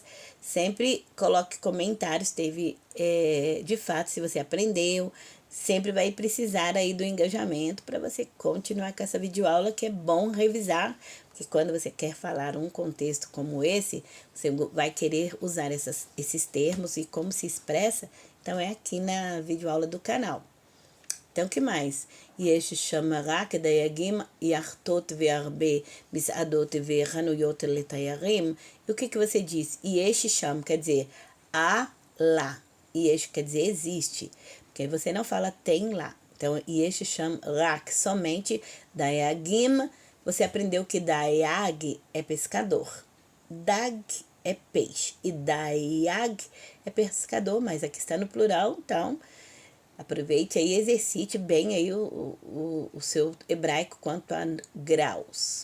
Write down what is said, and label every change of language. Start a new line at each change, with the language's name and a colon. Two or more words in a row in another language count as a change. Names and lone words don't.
Portuguese: Sempre coloque comentários, de fato, se você aprendeu, sempre vai precisar aí do engajamento para você continuar com essa videoaula, que é bom revisar, porque quando você quer falar um contexto como esse, você vai querer usar esses termos e como se expressa, então é aqui na videoaula do canal. Então, o que mais?
Hebrew: יש שם רק דייגים, יאכטות והרבה מסעדות וחנויות לתיירים.
Portuguese: E o que você diz?
Hebrew: יש שם
Portuguese: quer dizer há lá. Yesh quer dizer existe. Porque aí você não fala tem lá. Então,
Hebrew: יש שם רק,
Portuguese: somente dayagim. Você aprendeu que dayag é pescador. Dag é peixe. E dayag é pescador, mas aqui está no plural, então aproveite aí e exercite bem aí o seu hebraico quanto a graus.